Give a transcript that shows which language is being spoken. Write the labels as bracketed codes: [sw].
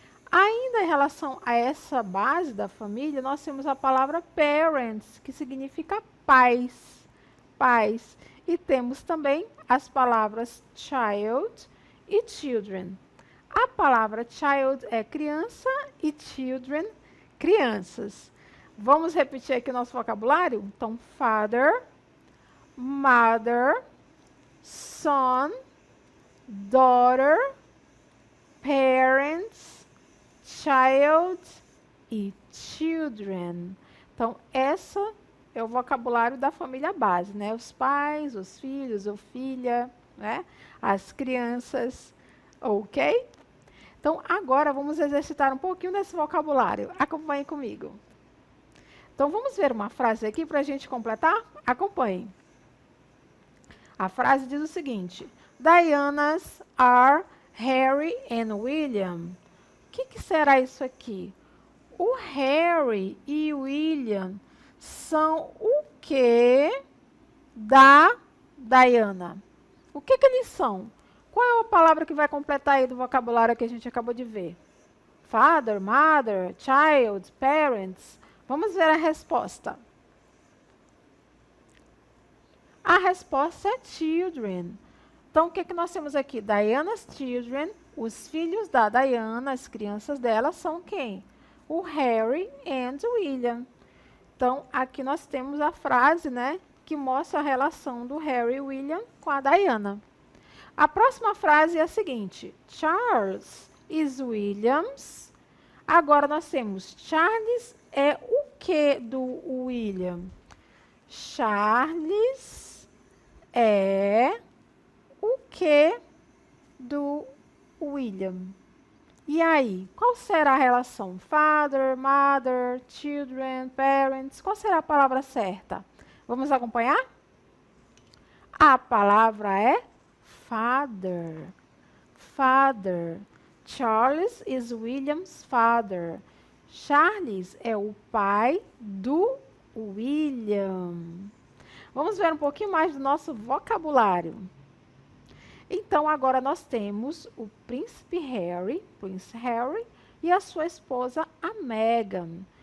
[pt] Ainda em relação a essa base da família, nós temos a palavra parents, que significa pais, pais. E temos também as palavras child e children. A palavra child é criança e children, crianças. Vamos repetir aqui o nosso vocabulário? [en] Então, father, mother, son, daughter, parents, child e children. [pt] Então, essa é o vocabulário da família base, né? Os pais, os filhos ou filha, né? As crianças, ok? Então, agora vamos exercitar um pouquinho desse vocabulário. Acompanhe comigo. Então, vamos ver uma frase aqui para a gente completar? Acompanhe. A frase diz o seguinte: [en] Diana's are Harry and William. [pt] O que será isso aqui? O Harry e o William são o que da Diana? O que eles são? Qual é a palavra que vai completar aí do vocabulário que a gente acabou de ver? [en] Father, mother, child, parents. [pt] Vamos ver a resposta. A resposta é children. Então, o que nós temos aqui? [en] Diana's children [pt] Os filhos da Diana, as crianças dela, são quem? O Harry and William. Então, aqui nós temos a frase, né, que mostra a relação do Harry e William com a Diana. A próxima frase é a seguinte: [en] Charles is Williams. [pt] Agora nós temos Charles é o que do William? Charles é o que do William? E aí, qual será a relação? [en] Father, mother, children, parents? [pt] Qual será a palavra certa? Vamos acompanhar? A palavra é father. [en] Father. Charles is William's father. [pt] Charles é o pai do William. Vamos ver um pouquinho mais do nosso vocabulário. Então, agora nós temos o príncipe Harry, Prince Harry, e a sua esposa, a Meghan.